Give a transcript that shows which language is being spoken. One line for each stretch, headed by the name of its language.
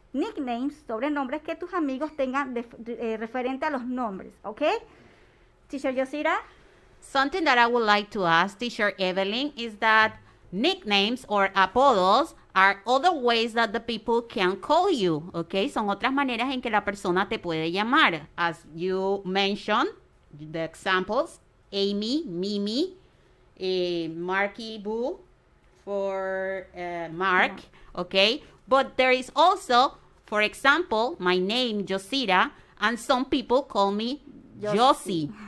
Spanish: nicknames, sobrenombres que tus amigos tengan referente a los nombres, ¿ok?
English: Teacher Yosira? Something that I would like to ask Teacher Evelyn is that nicknames or apodos are other ways that the people can call you, ¿ok?
Spanish: Son otras maneras en que la persona te puede llamar.
English: As you mentioned, the examples, Amy, Mimi, Marky Boo for Mark, okay? But there is also, for example, my name, Josira, and some people call me Josie.